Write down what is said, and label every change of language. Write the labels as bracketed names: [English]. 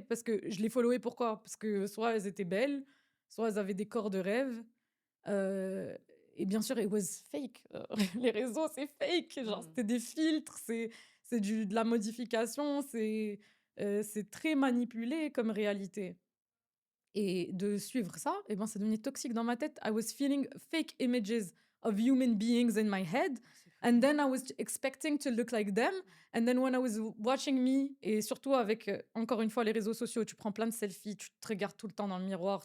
[French] Parce que je les followais pourquoi? Parce que soit elles étaient belles, soit elles avaient des corps de rêve, heu et bien sûr, [English] it was fake, [French] les réseaux, c'est fake, genre, Mm. c'était des filtres, c'est de la modification, c'est très manipulé comme réalité et de suivre ça, et ben, ça devenait toxique dans ma tête. [English] I was feeling fake images of human beings in my head, [French] Ah, c'est [English] and then I was expecting to look like them, and then when I was watching me, [French] et surtout avec, encore une fois, les réseaux sociaux, tu prends plein de selfies, tu te regardes tout le temps dans le miroir,